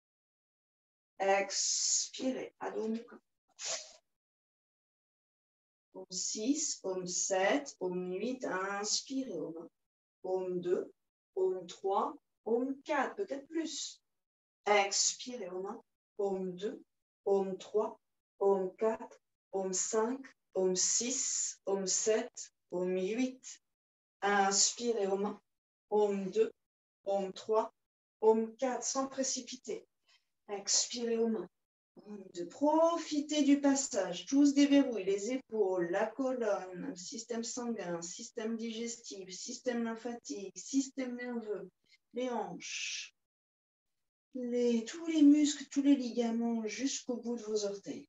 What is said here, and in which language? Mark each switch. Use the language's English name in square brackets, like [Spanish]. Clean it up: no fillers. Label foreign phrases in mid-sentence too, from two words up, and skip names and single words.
[French] Expirez. Adho Mukha. Om 6, Om 7, Om 8. Inspirez. Om 2, Om 3, Om 4. Peut-être plus. Expirez. Om 2, Om 3, Om 4, Om 5, Om 6, Om 7, Om 8. Inspirez. Om 2, Om 3, Om 4. Sans précipiter. Expirez. De profiter du passage. Tous déverrouillent les épaules, la colonne, le système sanguin, système digestif, système lymphatique, système nerveux, les hanches, tous les muscles, tous les ligaments jusqu'au bout de vos orteils.